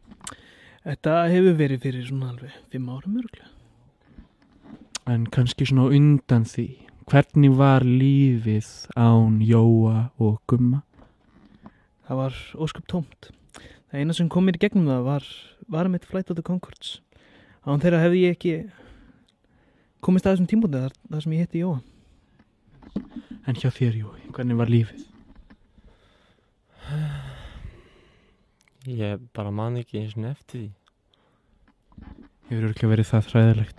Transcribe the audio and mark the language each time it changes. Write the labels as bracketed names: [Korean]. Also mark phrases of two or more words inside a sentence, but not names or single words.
[Icelandic] Þetta hefur verið fyrir svona alveg 5 árum örgulega. En kannski svona undan því, hvernig var lífið án Jóa og Gumma? Það var ósköp tómt. Það eina sem kom mér í gegnum það var mitt Flight of the Conchords. Án þeirra hefði ég ekki komist að þessum tímpunkti þar sem ég hitti Jóa. En hjá þér, Jói, hvernig var lífið? Ég bara man ekki eins og eftir því. Hefur örugglega verið það hræðilegt.